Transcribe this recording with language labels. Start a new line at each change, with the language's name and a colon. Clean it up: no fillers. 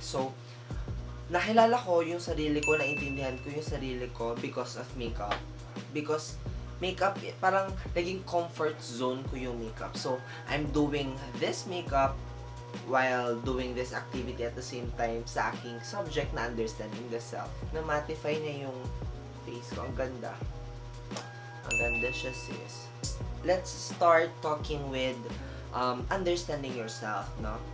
Filipino: So, nakilala ko yung sarili ko, naintindihan ko yung sarili ko
English: because of makeup.
Filipino: Because makeup, parang naging comfort zone ko yung makeup.
English: So, I'm doing this makeup while doing this activity at the same time
Filipino: sa aking
English: subject na understanding the self.
Filipino: Na-matify niya yung face ko. Ang ganda. Ang ganda siya, sis.
English: Let's start talking with understanding yourself, no?